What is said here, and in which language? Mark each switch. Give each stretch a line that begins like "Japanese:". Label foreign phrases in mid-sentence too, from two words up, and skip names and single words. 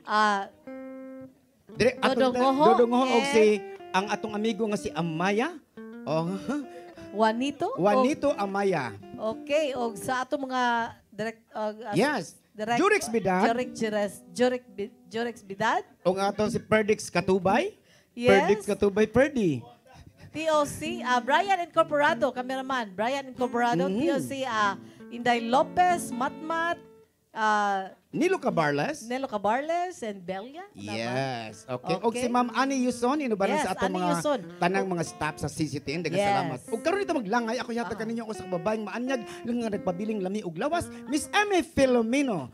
Cebuano: Dodong Ngoho og si ang atong amigo nga si Amaya. Oh. Juanito Amaya. Okay, og sa ato mga yes. Jurex Bidad. Jurex Bidad. Og ato si Perdix Katubay. Yes. Perdix Katubay Perdi. TOC, Brian Incorporado, cameraman. Brian Incorporado, TOC, Inday Lopez, Matmat, Nilo Cabarles and Belia.
English: Yes. Okay.
Cebuano: Og si Ma'am Ani Yuson, inubaran sa atong mga tanang mga staff sa CCTN. Daghang salamat. Og karon dito maglangay ako yata kaninyo ako sa babaeng maanyag lang nga nagpabiling lami og lawas, Miss Amy Filomeno.